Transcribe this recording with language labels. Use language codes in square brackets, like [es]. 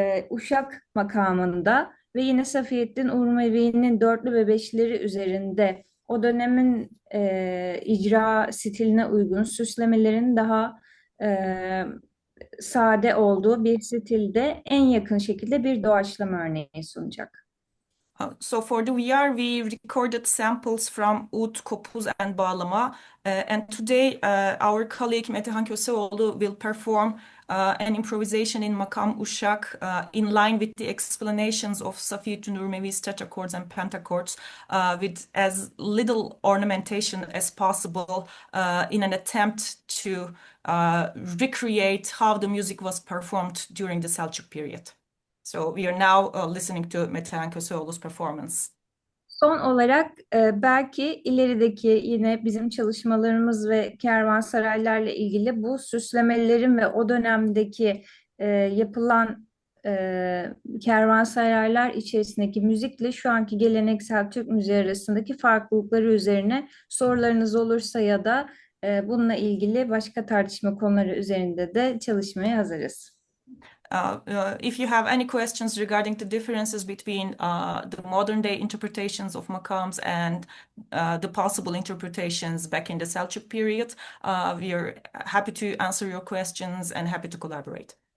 [tr] Uşak makamında ve yine Safiyettin Urmevi'nin dörtlü ve beşlileri üzerinde o dönemin icra stiline uygun süslemelerin daha sade olduğu bir stilde en yakın şekilde bir doğaçlama örneği sunacak. [en] So for the VR, we recorded samples from ud, kopuz, and bağlama. And today, our colleague Madiha Köseoğlu will perform an improvisation in Makam Uşak in line with the explanations of Safiyettin Urmevi's tetrachords and pentachords with as little ornamentation as possible in an attempt to recreate how the music was performed during the Selçuk period. So we are now listening to Metehan Köseoğlu's performance. [tr] Son olarak belki ilerideki yine bizim çalışmalarımız ve kervansaraylarla ilgili bu süslemelerin ve o dönemdeki yapılan kervansaraylar içerisindeki müzikle şu anki geleneksel Türk müziği arasındaki farklılıkları üzerine sorularınız olursa ya da bununla ilgili başka tartışma konuları üzerinde de çalışmaya hazırız. [en] If you have any questions regarding the differences between the modern day interpretations of makams and the possible interpretations back in the Selçuk period, we are happy to answer your questions and happy to collaborate.